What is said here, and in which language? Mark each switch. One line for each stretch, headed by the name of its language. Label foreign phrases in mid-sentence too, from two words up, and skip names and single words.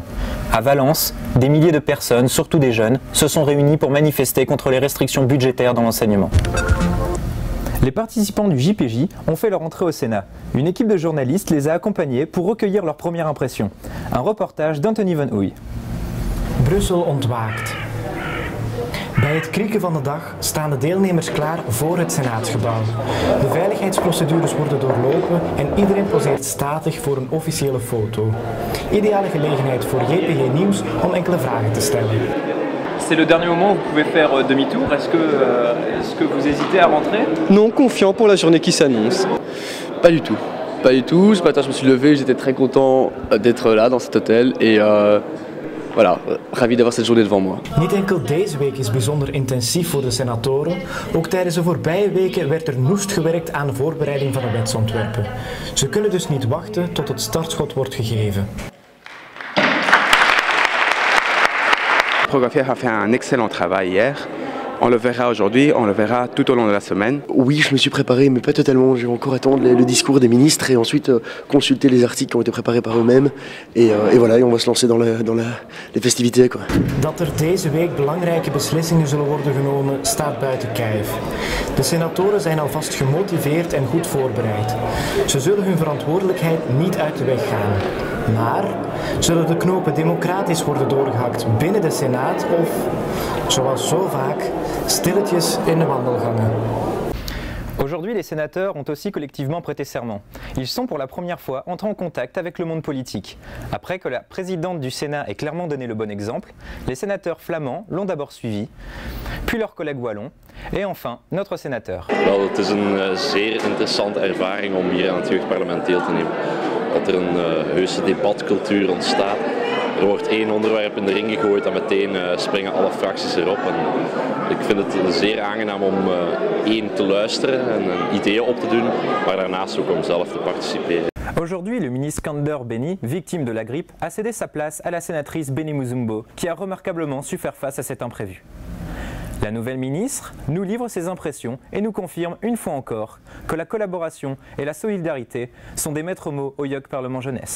French: À Valence, des milliers de personnes, surtout des jeunes, se sont réunis pour manifester contre les restrictions budgétaires dans l'enseignement. Les participants du JPJ ont fait leur entrée au Sénat. Une équipe de journalistes les a accompagnés pour recueillir leur première impression. Un reportage d'Anthony Van Oei.
Dutch: Brussel ontwaakt. Bij het krieken van de dag staan de deelnemers klaar voor het Senaatsgebouw. De veiligheidsprocedures worden doorlopen en iedereen poseert statig voor een officiële foto. Ideale gelegenheid voor JPG Nieuws om enkele vragen te stellen.
French: C'est le dernier moment où vous pouvez faire demi-tour. Est-ce que vous hésitez à rentrer? Non, confiant pour la journée qui s'annonce. Pas du tout. Pas du tout. Ce matin, je me suis levé, j'étais très content d'être là, dans cet hôtel. Et voilà, ravi d'avoir cette journée devant moi.
Dutch: Niet enkel deze week is bijzonder intensief voor de senatoren. Ook tijdens de voorbije weken werd er noest gewerkt aan de voorbereiding van de wetsontwerpen. Ze kunnen dus niet wachten tot het startschot wordt gegeven.
French: Prokofiev a fait un excellent travail hier. On le verra aujourd'hui, on le verra tout au long de la semaine. Oui, je me suis préparé, mais pas totalement. Je vais encore attendre le discours des ministres et ensuite consulter les articles qui ont été préparés par eux-mêmes. Et voilà, et on va se lancer dans les festivités, quoi.
Dutch: Dat er deze week belangrijke beslissingen zullen worden genomen, staat buiten kijf. De senatoren zijn alvast gemotiveerd en goed voorbereid. Ze zullen hun verantwoordelijkheid niet uit de weg gaan. Maar zullen de knopen democratisch worden doorgehakt binnen de Senaat of, zoals zo vaak, stilletjes in de wandelgangen?
French: Aujourd'hui, les sénateurs ont aussi collectivement prêté serment. Ils sont pour la première fois entrés en contact avec le monde politique. Après que la présidente du Sénat ait clairement donné le bon exemple, les sénateurs flamands l'ont d'abord suivi, puis leurs collègues wallons, et enfin notre sénateur.
Dutch: Wel, het is een zeer interessante ervaring om hier aan het jeugdparlement deel te nemen. Dat er een heuse debatcultuur ontstaat. Er wordt één onderwerp in de ring gegooid en meteen springen alle fracties erop. En ik vind het zeer aangenaam om één te luisteren en ideeën op te doen, maar daarnaast ook om zelf te participeren.
French: Aujourd'hui, le ministre Kander Beni, victime de la grippe, a cédé sa place à la sénatrice Beni Muzumbo, qui a remarquablement su faire face à cet imprévu. La nouvelle ministre nous livre ses impressions et nous confirme une fois encore que la collaboration et la solidarité sont des maîtres mots au YOC Parlement Jeunesse.